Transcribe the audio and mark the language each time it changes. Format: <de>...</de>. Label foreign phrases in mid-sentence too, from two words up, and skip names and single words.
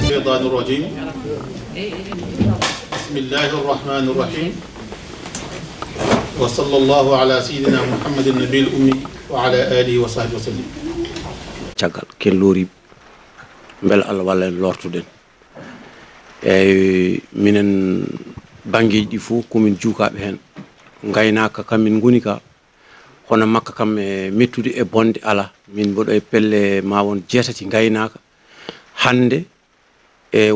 <ar>الشيطان الرجيم بسم الله الرحمن الرحيم وصلى الله على سيدنا محمد النبي الأمي وعلى آله وصحبه وسلم</ar> <ff>caggal ken loori bel Allah walla en lortuden minen bangeji ɗi fof komin juukaɓe hen gaynaka kamin goni ka hono makka kam e mettude e bonde ala min mboɗo e pelle ma won jeetati gaynaka hande e</ff>